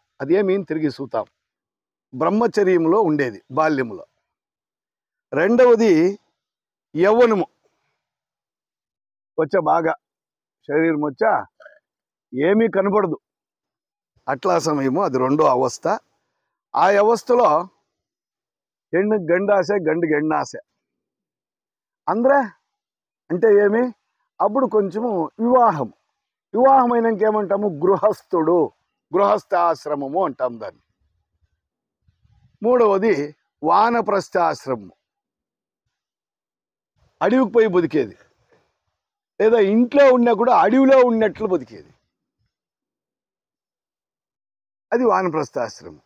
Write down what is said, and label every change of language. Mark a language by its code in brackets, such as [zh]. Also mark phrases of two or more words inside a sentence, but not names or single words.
[te] అదేమి తిరిగి చూద్దాం. బ్రహ్మచర్యంలో ఉండేది బాల్యములో. రెండవది యవ్వనము, వచ్చా బాగా శరీరం వచ్చా ఏమీ కనపడదు అట్లా సమయము, అది 2వ అవస్థ. ఆ అవస్థలో [kn] ಹೆಣ್ಣಿಗೆ ಗಂಡಾಸೆ, ಗಂಡಿಗೆ ಹೆಣ್ಣಾಸೆ ಅಂದ್ರೆ [te] అంటే ఏమి, అప్పుడు కొంచెము వివాహం అయినాక ఏమంటాము, గృహస్థాశ్రమము అంటాం దాన్ని. 3వది వానప్రస్థాశ్రమము, అడవికి పోయి బతికేది, లేదా ఇంట్లో ఉన్నా కూడా అడవిలో ఉన్నట్లు బతికేది, అది వానప్రస్థాశ్రమం.